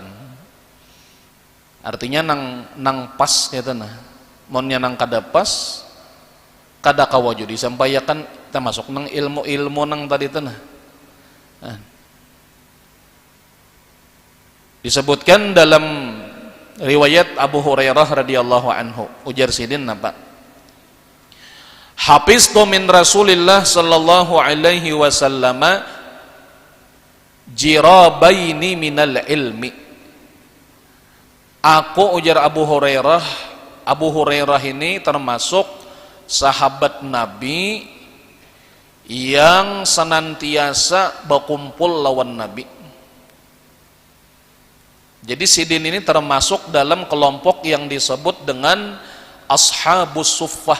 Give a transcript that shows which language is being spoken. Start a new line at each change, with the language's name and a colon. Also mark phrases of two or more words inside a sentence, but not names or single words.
Banjar: Artinya nang pas gitu nah. Monnya nang kada pas, kada kawaju disampaikan, termasuk nang ilmu-ilmu nang tadi itu nah. Disebutkan dalam riwayat Abu Hurairah
Arabic: رضي الله عنه,
Banjar: ujar sidin napa?
Arabic: حفظت من رسول الله صلى الله عليه وسلم جرابين من العلم.
Banjar: Aku ujar Abu Hurairah ini termasuk sahabat Nabi yang senantiasa berkumpul lawan Nabi. Jadi sidin ini termasuk dalam kelompok yang disebut dengan Ashabus Suffah.